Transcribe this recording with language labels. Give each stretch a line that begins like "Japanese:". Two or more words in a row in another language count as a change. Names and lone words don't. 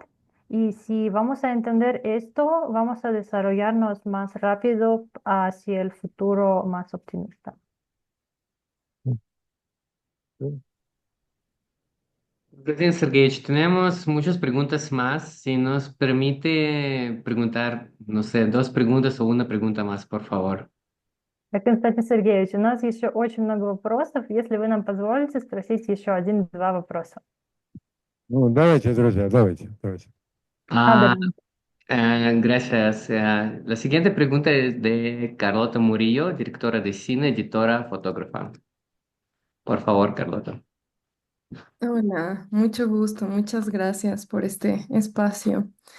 Spanish: Y si vamos a entender esto, vamos a desarrollarnos más rápido hacia el futuro más optimista. Gracias, Sergeyevich. Tenemos muchas preguntas más. Si nos permite preguntar, no sé, dos preguntas o una pregunta más, por favor.
Russian: Константин Сергеевич, у нас еще очень много вопросов. Если вы нам позволите спросить еще один-два вопроса. Ну, давайте, друзья, давайте. Ah,
Spanish: Adelante. gracias. La siguiente pregunta es de Carlota Murillo, directora de cine, editora, fotógrafa. Por favor, Carlota. Hola, mucho gusto, muchas gracias por este espacio.